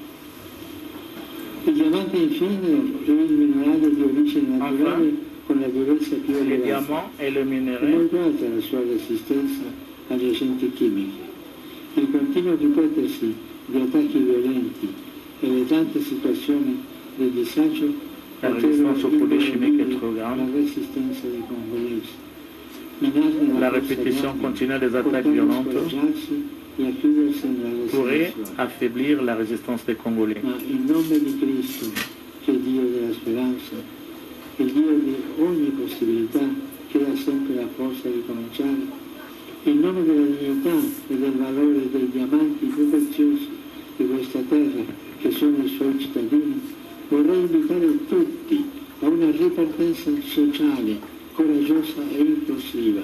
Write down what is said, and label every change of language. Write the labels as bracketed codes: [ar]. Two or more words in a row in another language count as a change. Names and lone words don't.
[it] Il diamante infine è il minerale di origine naturale con la durezza più elevata, molto alta la sua resistenza agli agenti chimici. Il continuo ripetersi di attacchi violenti e le tante situazioni di disagio [fr] résistance aux produits chimiques est trop grande. [it] la resistenza dei congolesi. [fr] La répétition continue des attaques violentes pourrait affaiblir la résistance des Congolais. [it] Ma in nome di Cristo, che è Dio della speranza, il Dio di ogni possibilità, che dà sempre la forza di cominciare, in nome della dignità e del valore dei diamanti più preziosi di questa terra, che sono i suoi cittadini, vorrei invitare tutti a una ripartenza sociale, coraggiosa e inclusiva.